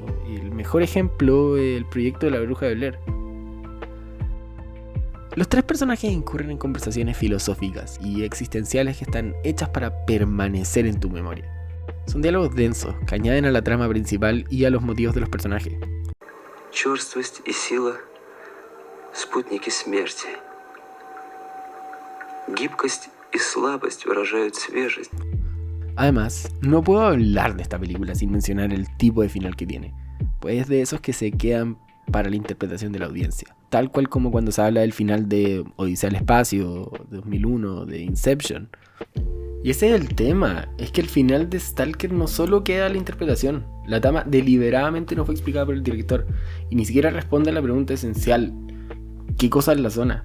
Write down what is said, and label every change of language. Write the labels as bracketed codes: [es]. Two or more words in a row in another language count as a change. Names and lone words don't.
[es] El mejor ejemplo, el proyecto de la Bruja de Blair. Los 3 personajes incurren en conversaciones filosóficas y existenciales que están hechas para permanecer en tu memoria. Son diálogos densos que añaden a la trama principal y a los motivos de los personajes. [ru] Черствость и сила – спутники смерти. Гибкость и слабость выражают свежесть. [es] Además, no puedo hablar de esta película sin mencionar el tipo de final que tiene, pues es de esos que se quedan para la interpretación de la audiencia, tal cual como cuando se habla del final de Odisea al Espacio, 2001, de Inception. Y ese es el tema, es que el final de Stalker no solo queda a la interpretación, la trama deliberadamente no fue explicada por el director y ni siquiera responde a la pregunta esencial: ¿qué cosa es la zona?